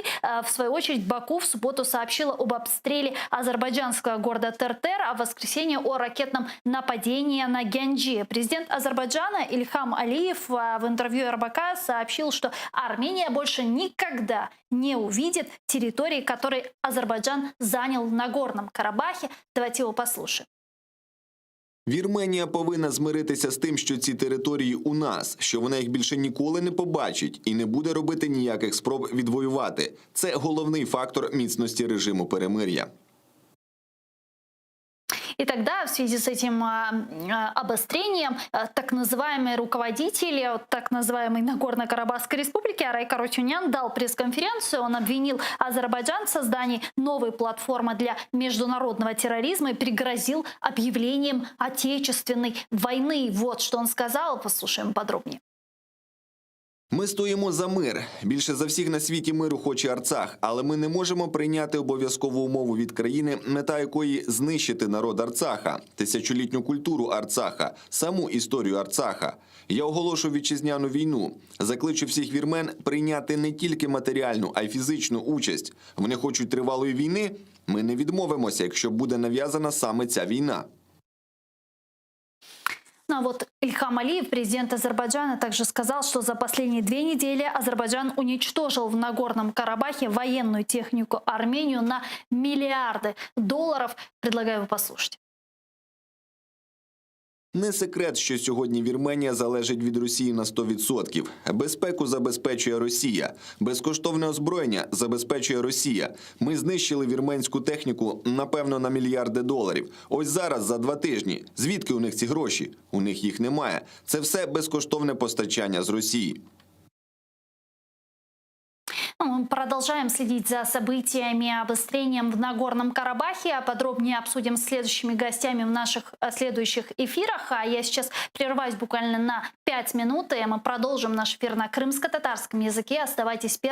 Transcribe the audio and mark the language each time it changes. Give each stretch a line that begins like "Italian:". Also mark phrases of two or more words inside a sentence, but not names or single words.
Russian: В свою очередь Баку в субботу сообщила об обстреле азербайджанского города Тертер, а в воскресенье о ракетном нападении на Гянджи. Президент Азербайджана Ильхам Алиев в интервью РБК сообщил, что Армения больше никогда не увидит территории, которые Азербайджан занял в Нагорном Карабахе. Давайте его послушаем.
Ukrainian: Вірменія повинна змиритися з тим, що ці території у нас, що вона їх більше ніколи не побачить і не буде робити ніяких спроб відвоювати. Це головний фактор міцності режиму перемир'я.
Russian: И тогда в связи с этим обострением так называемый руководитель так называемой Нагорно-Карабахской республики Арай Карачунян дал пресс-конференцию. Он обвинил Азербайджан в создании новой платформы для международного терроризма и пригрозил объявлением отечественной войны. Вот что он сказал. Послушаем подробнее.
Ukrainian: Ми стоїмо за мир. Більше за всіх на світі миру хоче Арцах, але ми не можемо прийняти обов'язкову умову від країни, мета якої знищити народ Арцаха, тисячолітню культуру Арцаха, саму історію Арцаха. Я оголошую вітчизняну війну. Закличу всіх вірмен прийняти не тільки матеріальну, а й фізичну участь. Вони хочуть тривалої війни? Ми не відмовимося, якщо буде нав'язана саме ця війна.
Russian: Ну а вот Ильхам Алиев, президент Азербайджана, также сказал, что за последние 2 недели Азербайджан уничтожил в Нагорном Карабахе военную технику Армению на миллиарды долларов. Предлагаю послушать.
Ukrainian: Не секрет, що сьогодні Вірменія залежить від Росії на 100%. Безпеку забезпечує Росія. Безкоштовне озброєння забезпечує Росія. Ми знищили вірменську техніку, напевно, на мільярди доларів. Ось зараз, за 2 тижні. Звідки у них ці гроші? У них їх немає. Це все безкоштовне постачання з Росії.
Russian: Мы продолжаем следить за событиями, обострением в Нагорном Карабахе. А подробнее обсудим с следующими гостями в наших следующих эфирах. А я сейчас прерываюсь буквально на 5 минут, и мы продолжим наш эфир на крымско-татарском языке.